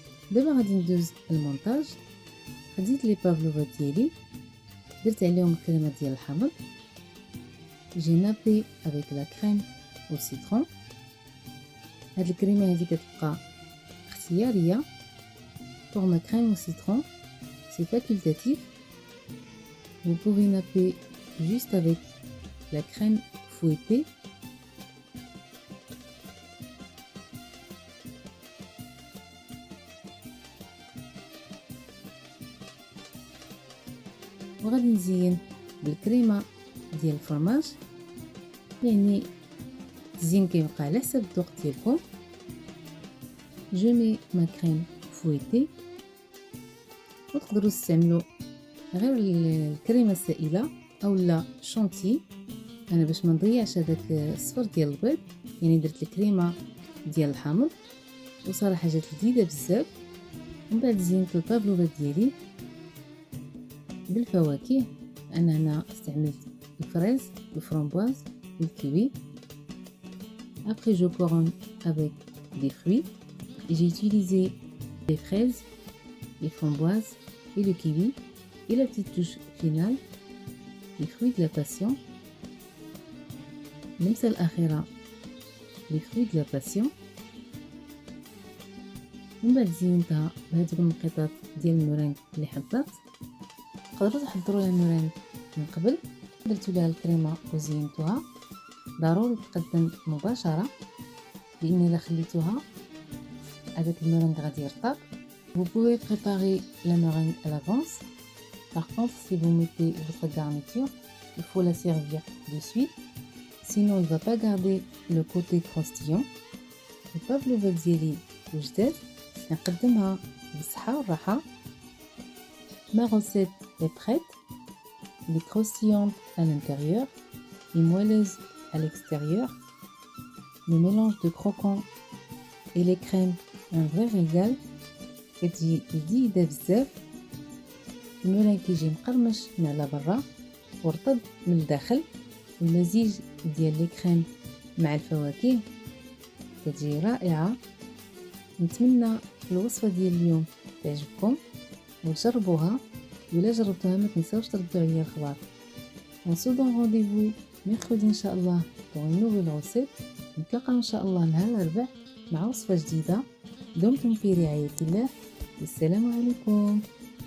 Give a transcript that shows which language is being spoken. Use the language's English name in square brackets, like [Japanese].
[Arabic] دابا غادي ندوز المونتاج. خديت لي بافلوفا ديالي، درت عليهم الكريمه ديال الحامض. [French] j'ai nappé avec la crème au citron. [Arabic] هاد الكريمه هادي كتبقى اختياريه. [French] pour ma crème au citron c'est facultatif. Vous pouvez napper juste avec la crème fouettée. [Arabic] وغادي نزين بالكريمه ديال الفرماج، يعني التزيين كيبقى على حسب الذوق ديالكم. [French] جو مي ما كريم فويتي، [Arabic] وتقدروا تستعملوا غير الكريمه السائله او لا شونتي. انا باش ما نضيعش هذاك الصفر ديال البيض يعني درت الكريمه ديال الحامض، وصراحه جات لذيذه بزاف. ومن بعد زينت البافلوفا ديالي بالفواكه. انا هنا استعملت الفريز، الفرامبواز، الكيوي. [French] Après je couronne avec des fruits. J'ai utilisé les fraises, les framboises et le kiwi. Et la petite touche finale, les fruits de la passion. [Arabic] اللمسة الأخيرة [French] les fruits de la passion. [Arabic] ومن بعد زينتها بهذوك النقيطات ديال المورينغ اللي حضرت. تقدروا تحضروا المورينغ من قبل، درتو لها الكريمه وزينتوها. ضروري تقدم مباشره، لان الا خليتوها هذاك المورينغ غادي يرطب. [French] Vous pouvez préparer la meringue à l'avance. Par contre, si vous mettez votre garniture, il faut la servir de suite, sinon il ne va pas garder le côté croustillant. [Arabic] البافلوفا ديالي وجدات، نقدمها بالصحة والراحة. [French] Ma recette est prête. Elle est croustillante à l'intérieur et moelleuse à l'extérieur. Le mélange de croquant et les crèmes, un vrai régal. [Arabic] كتجي لذيذة بزاف. المورينغ كيجي مقرمش من على برا ورطب من الداخل. المزيج ديال لي كريم مع الفواكه كتجي رائعة. نتمنى الوصفة ديال اليوم تعجبكم وجربوها، ولا جربتوها ما تنساوش تردوا عليا الخبر. [French] On se donne rendez-vous mercredi [Arabic] ان شاء الله [French] pour une nouvelle recette. [Arabic] نتلاقاو ان شاء الله نهار الاربعاء مع وصفة جديدة. دمتم في رعاية الله، والسلام عليكم.